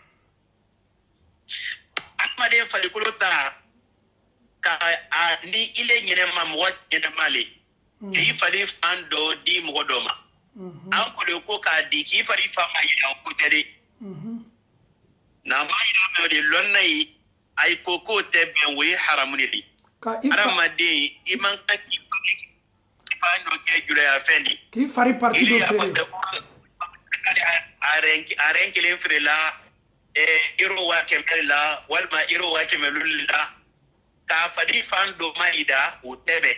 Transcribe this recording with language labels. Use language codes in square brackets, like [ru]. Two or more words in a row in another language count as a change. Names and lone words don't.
[bm] adamaden farikolo ta ka a ni ile ɲɛnɛma mɔgɔ ɲɛnɛma le k'i fari fan dɔ di mɔgɔ dɔ ma an kolo ko k'a di k'i fari fan ma yira o ko tɛ de n'a ma yira mɛ o de lɔnna yi a yi ko k'o tɛ bɛn o ye haramu de ye adamaden i man kan k'i fari dɔ kɛ julaya fɛn de k'i fari parti dɔ feere a rɛn kelen feere la euro 100 la walima euro 100 la k'a fari fan dɔ ma yira o tɛ bɛn